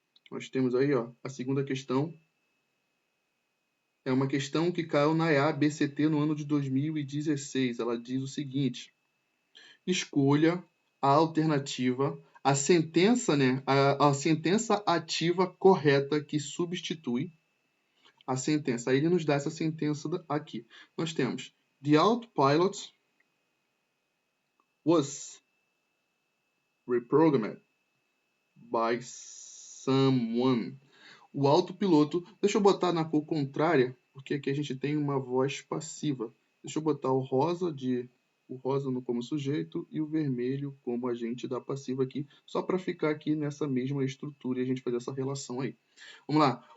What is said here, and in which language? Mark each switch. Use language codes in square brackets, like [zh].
[pt] Nós temos aí, ó, a segunda questão. É uma questão que caiu na EA-BCT no ano de 2016. Ela diz o seguinte: escolha a alternativa, a sentença, né, a sentença ativa correta que substitui a sentença. Aí ele nos dá essa sentença aqui. Nós temos: [en] The autopilot was reprogrammed by someone. [pt] O autopiloto, deixa eu botar na cor contrária, porque aqui a gente tem uma voz passiva. Deixa eu botar o rosa como sujeito e o vermelho como agente da passiva aqui, só para ficar aqui nessa mesma estrutura e a gente fazer essa relação aí. Vamos lá.